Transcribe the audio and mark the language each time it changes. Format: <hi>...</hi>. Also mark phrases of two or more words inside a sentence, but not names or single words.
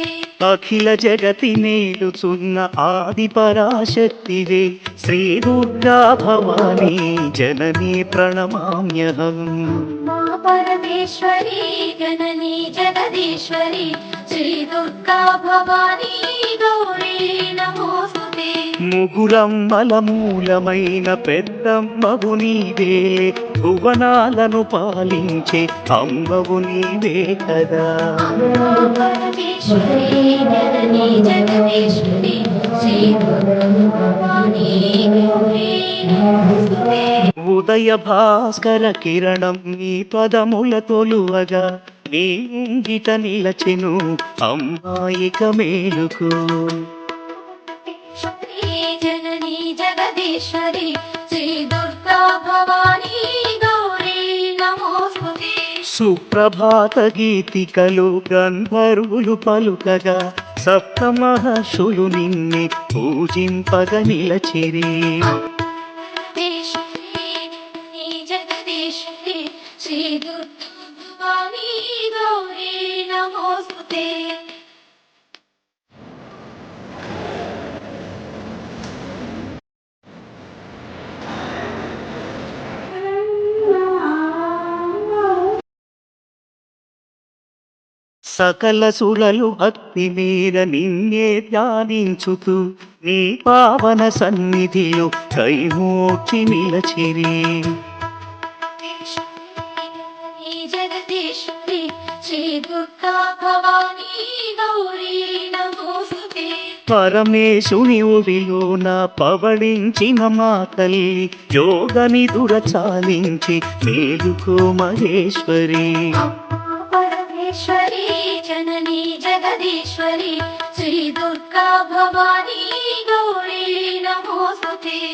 <te>అఖిల జగతి నెలుచున్న ఆది పరాశక్తివే</te> <sa>श्री दुर्गा भवानी जननी प्रणमाम्यहम्। अम्मा परमेश्वरी जननी जगदीश्वरी श्री दुर्गा भवानी गौरी नमोस्तुते।</sa> <te>ముగురమ్మల మూలమైన పెద్దమ్మవు నీవే, భువనాలను పాలించే అమ్మవు నీవే కదా.</te> <sa>अम्मा परमेश्वरी जननी जगदीश्वरी श्री दुर्गा भवानी गौरी नमोस्तुते।</sa> <te>ఉదయ భాస్కర కిరణం నీ పదముల తొలువగా నీ ఇంగిట నిలచెను అమ్మాయిక మేలుకు.</te> <sa>जननी जगदीश्वरी श्री दुर्गा भवानी गौरी नमोस्तुते।</sa> <te>సుప్రభాత గీతికలు గంధర్వులు పలుకగా సప్త మహర్షులు నిన్నే పూజింపగ నిలచిరి.</te> <sa>जननी जगदीश्वरी श्री दुर्गा भवानी गौरी नमोस्तुते।</sa> <te>సకల సురలు భక్తి మీద నిన్నే ధ్యానించుతూ నీ పావన సన్నిధిలో కైమోక్షి నిలచిరి.</te> <sa>जननी जगदीश्वरी श्री दुर्गा भवानी गौरी नमोस्तुते।</sa> <te>పరమేశుని ఉడిలోన పవళించిన మా తల్లి యోగ నిదుర చాలించి మేలుకో మహేశ్వరి.</te> <sa>परमेश्वरी जननी जगदीश्वरी श्री दुर्गा भवानी गौरी नमोस्तुते।</sa>